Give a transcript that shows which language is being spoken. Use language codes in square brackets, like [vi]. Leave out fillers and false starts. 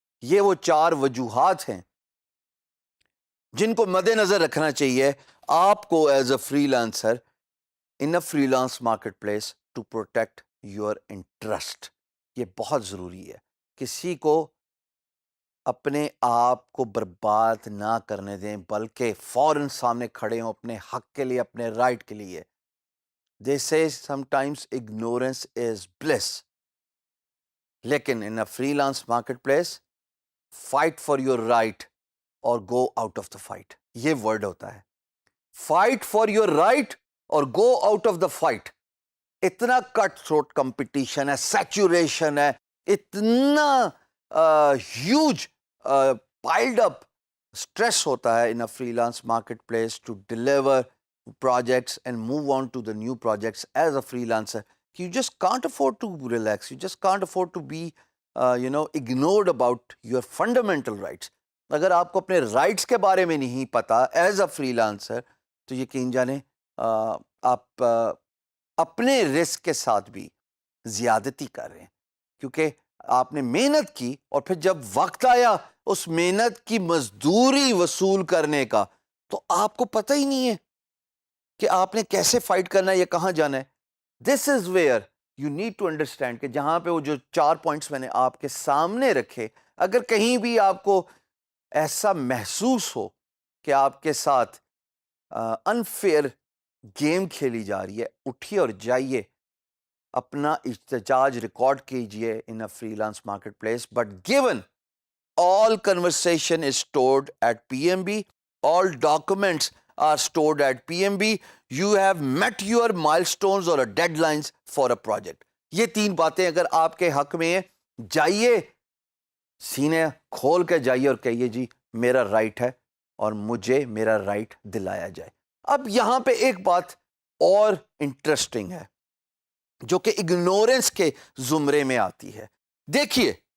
[ur] یہ وہ 4 وجوہات ہیں جن کو مد نظر رکھنا چاہیے آپ کو [en] As a freelancer in a freelance marketplace to protect your interest. [ur] یہ بہت ضروری ہے. کسی کو اپنے آپ کو برباد نہ کرنے دیں، بلکہ فوراً سامنے کھڑے ہوں اپنے حق کے لیے، اپنے رائٹ کے لیے. [en] They say sometimes ignorance is bliss. [ur] لیکن [en] in a freelance marketplace, fight for your right or go out of the fight. [ur] یہ ورڈ ہوتا ہے. [en] Fight for your right or go out of the fight. اتنا cut throat competition ہے، saturation ہے، اتنا huge piled up stress ہوتا ہے in a freelance marketplace to deliver projects and move on to the new projects as a freelancer. You just can't afford to relax. You just can't afford to be ignored about your fundamental rights. [ur] اگر آپ کو اپنے rights کے بارے میں نہیں پتا [en] as a freelancer [ur] تو یقین جانیں آپ اپنے رسک کے ساتھ بھی زیادتی کر رہے ہیں، کیونکہ آپ نے محنت کی اور پھر جب وقت آیا اس محنت کی مزدوری وصول کرنے کا تو آپ کو پتہ ہی نہیں ہے کہ آپ نے کیسے فائٹ کرنا ہے یا کہاں جانا ہے. [en] this is where you need to understand [ur] کہ جہاں پہ وہ جو 4 پوائنٹس میں نے آپ کے سامنے رکھے، اگر کہیں بھی آپ کو ایسا محسوس ہو کہ آپ کے ساتھ انفیئر گیم کھیلی جا رہی ہے، اٹھیے اور جائیے، اپنا احتجاج ریکارڈ کیجئے [en] In a freelance marketplace. But given all conversation is stored at PMB, all documents are stored at PMB, you have met your milestones or deadlines for a project. [ur] یہ 3 باتیں اگر آپ کے حق میں ہیں، جائیے، سینے کھول کے جائیے اور کہیے جی میرا رائٹ ہے اور مجھے میرا رائٹ دلایا جائے. اب یہاں پہ ایک بات اور انٹرسٹنگ ہے جو کہ اگنورنس کے زمرے میں آتی ہے. دیکھیے